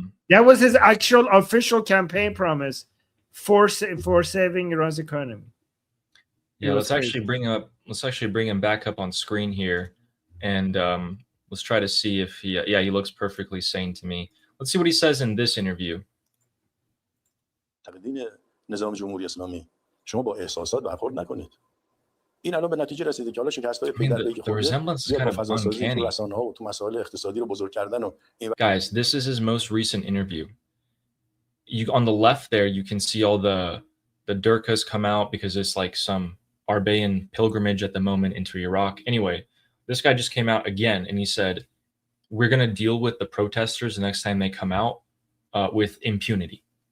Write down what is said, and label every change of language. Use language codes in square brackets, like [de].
[en] that was his actual official campaign promise for saving Iran's economy. Yeah, let's actually bring him back up on screen here, and let's try to see if he looks perfectly sane to me. Let's see what he says in this interview. [fa] نظام جمهوری اسلامی شما با احساسات برخورد نکنید. این الان به نتیجه رسیده که حالا شکست‌های پی‌درپی که خورده زیاد با فضاسازی تو رسانه‌ها و تو مسائل اقتصادی رو بزرگ کردن و [en] Guys, this is his most recent interview. On the left there, you can see all the Durkas come out because it's like some Arbaean pilgrimage at the moment into Iraq. Anyway, this guy just came out again and he said, we're going to deal with the protesters the next time they come out with impunity.